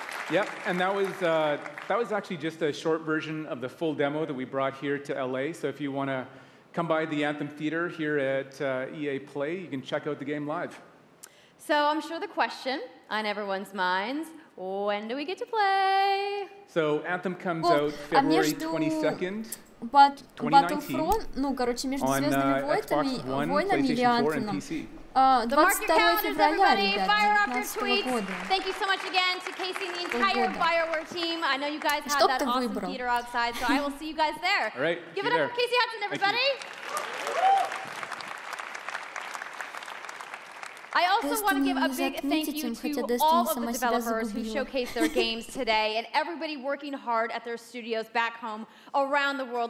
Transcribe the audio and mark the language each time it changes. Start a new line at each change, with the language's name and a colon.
English: Yep, and that was actually just a short version of the full demo that we brought here to LA. So if you want to come by the Anthem Theater here at EA Play, you can check out the game live. So I'm sure the question on everyone's minds, when do we get to play? So Anthem comes out February 22nd.
Russian: Battlefront, ну, короче, между Звездными войнами или Антоном. 22 февраля, ребят, 2019 года.
English: Thank you so much again to Casey and the entire BioWare team. I know you guys have that awesome theater outside, so I will see you guys there. All right, give it up for Casey Hudson, everybody. I also want to give a big thank you to all of the developers who showcased their games today and everybody working hard at their studios back home around the world.